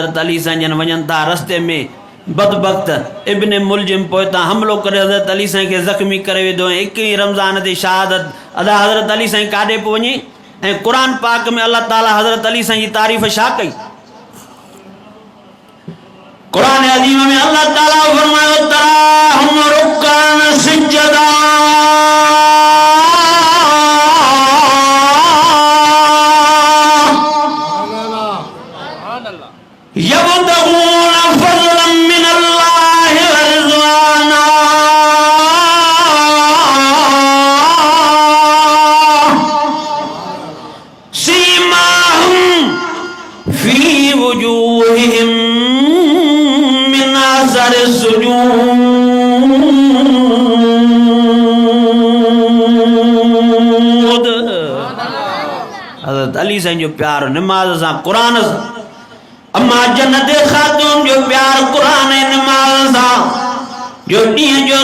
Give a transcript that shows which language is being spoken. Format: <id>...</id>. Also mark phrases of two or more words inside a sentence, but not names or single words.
<sd>हज़रत अली साईं जन वञनि था रस्ते में बदबख्त इब्न मुलजिम पोइतां हमलो करे हज़रत अली साईं खे ज़ख्मी करे विधो ऐं 21 रमज़ान ते शहादत अदा हज़रत अली साईं काॾे पियो वञे ऐं क़ुरान पाक में अल्लाह ताला हज़रत अली साईं जी तारीफ़ छा कई क़ुरान अज़ीम में अल्लाह ताला फरमायो</sd> <ar>تراهم ركعا سجدا يبتغون فضلا من الله ورضوانا سيماهم في وجوههم من أثر السجود</ar> <sd>हज़रत अली साईं जो प्यार नमाज़ सां क़ुरान सां अम्मा जन्नत खातून जो प्यार कुरान नमाज सा जो ॾींहं जो</sd>